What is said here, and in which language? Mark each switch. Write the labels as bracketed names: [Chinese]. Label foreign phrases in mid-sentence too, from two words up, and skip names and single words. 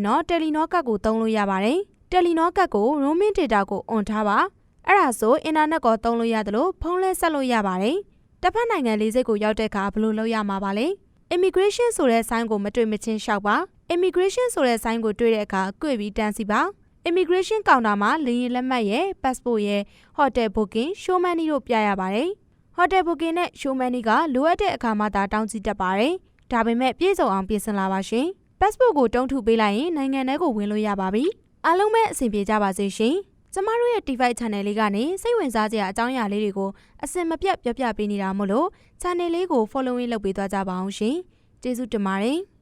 [Burmese] တော့တယ်လီနောကတ်ကိုသုံးလို့ရပါတယ်တယ်လီနောကတ်ကို [English] roaming data [Burmese] ကိုအွန်ထားပါအဲ့ဒါဆိုအင်တာနက်ကိုသုံးလို့ရတယ်လို့ဖုန်းလဲဆက်လို့ရပါတယ်တစ်ဖက်နိုင်ငံလေး စိတ်ကိုရောက်တဲ့အခါဘယ်လိုလုပ်ရမှာပါလဲ immigration ဆိုတဲ့ဆိုင်းကိုမတွေ့မချင်းရှောက်ပါ immigration ဆိုတဲ့ဆိုင်းကိုတွေ့တဲ့အခါကြွေပြီးတန်း စီပါ [English] immigration counter [Burmese] မှာလေယာဉ်လက်မှတ်ရဲ့ passport ရဲ့ [English] hotel booking show money [Burmese] တို့ပြရပါတယ် [English] hotel booking [Burmese] နဲ့ [English] show money [Burmese] ကလိုအပ်တဲ့အခါမှသာတောင်းကြည့်တတ်ပါတယ်ဒါပေမဲ့ပြည့်စုံအောင်ပြင်ဆင်လာပါရှင် passport ကိုတုံးထုပေးလိုက်ရင်နိုင်ငံထဲကိုဝင်လို့ရပါပြီအားလုံးပဲအဆင်ပြေကြပါစေရှင်ကျမတို့ရဲ့ [English] TV channel [Burmese] လေးကနေစိတ်ဝင်စားစရာအကြောင်းအရာလေးတွေကိုအစင်မပြတ်ပြောပြပေးနေတာမို့လို့ channel လေးကို following လုပ်ပေးသွားကြပါအောင်ရှင်ကျေးဇူးတင်ပါတယ်